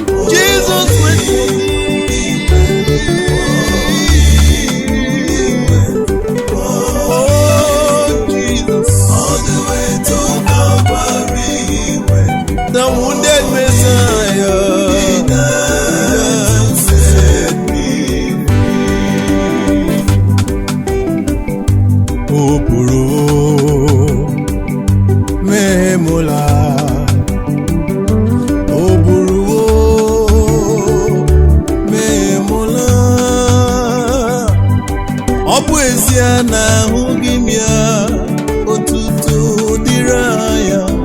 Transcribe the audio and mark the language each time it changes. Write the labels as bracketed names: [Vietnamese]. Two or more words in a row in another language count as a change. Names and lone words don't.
[English] Jesus went for me. He went. Oh, Jesus. All the way to Calvary he went. The wounded Messiah. He died to set me free. [Igbo] O buru o, mee m ụla. O buru o, mee m ụla. Ọ bụ ezie na ahụghị m ya, otuto dịrị ya.